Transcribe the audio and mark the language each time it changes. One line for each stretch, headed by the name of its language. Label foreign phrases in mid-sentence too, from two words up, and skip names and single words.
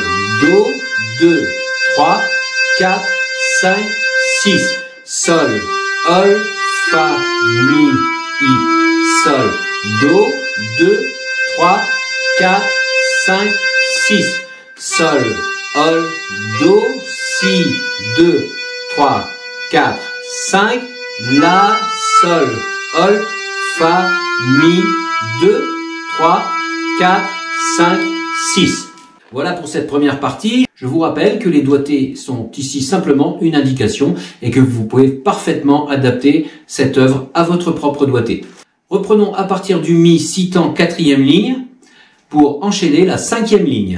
French: Do, 2, 3, 4, 5, 6, Sol, Ol, Fa, Mi, I, Sol, Do, 2, 3, 4, 5, 6, Sol, Ol, Do, Si, 2, 3, 4, 5, La, Sol, Ol, Fa, Mi, 2, 3, 4, 5, 6. Voilà pour cette première partie. Je vous rappelle que les doigtés sont ici simplement une indication et que vous pouvez parfaitement adapter cette œuvre à votre propre doigté. Reprenons à partir du Mi, si temps, 4e ligne pour enchaîner la 5e ligne.